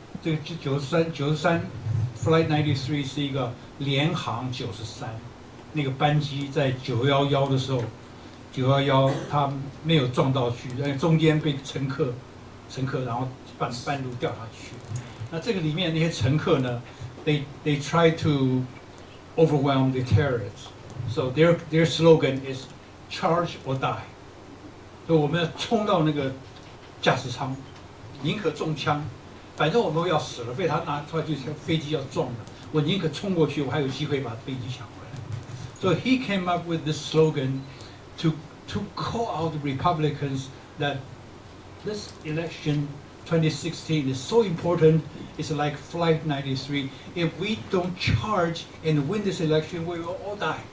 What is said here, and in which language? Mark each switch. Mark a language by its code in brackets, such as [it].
[zh] 这个93 Flight 93是一个联航93，那个班机在911的时候，911它没有撞到去，中间被乘客然后半路掉下去。那这个里面那些乘客呢 ， they try to overwhelm the terrorists. [en] So their slogan is charge or die. [zh] 所以我们要冲到那个驾驶舱，宁可中枪，反正我们要死了，被他拿出来就像飞机要撞了，我宁可冲过去，我还有机会把飞机抢回来。 [en] So he came up with this slogan to call out the Republicans that this election 2016 is so important. It's like Flight 93. If we don't charge and win this election, we will all die.